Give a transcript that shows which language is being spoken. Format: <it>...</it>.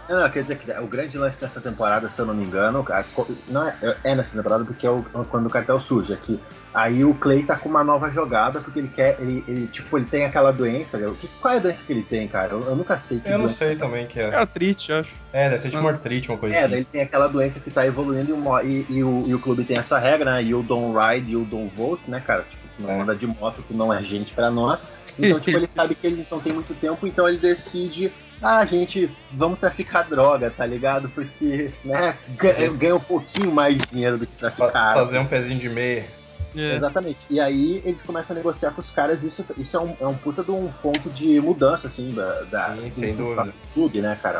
<pt>Não, quer dizer que o grande lance dessa temporada, se eu não me engano, não é nessa temporada, porque é quando o cartel surge aqui. Aí o Clay tá com uma nova jogada, porque ele quer. Ele tem aquela doença. Qual é a doença que ele tem, cara? Eu nunca sei. Eu não sei também que é. É artrite, eu acho. É, deve ser tipo artrite, uma coisa assim. É, daí ele tem aquela doença que tá evoluindo e o clube tem essa regra, né?</pt> <en>You don't ride, you don't vote,</en> <pt>né, cara? Tipo, tu não anda de moto, tu não é gente pra nós. Então, tipo, ele sabe que ele não tem muito tempo, então ele decide. Ah, gente, vamos traficar droga, tá ligado? Porque, né? Ganha um pouquinho mais dinheiro do que traficar. Fazer um pezinho de meia.</pt> <en>Yeah.</en> <pt>Exatamente, e aí eles começam a negociar com os caras. Isso é um puta de um ponto de mudança, assim, do clube, né, cara?</pt>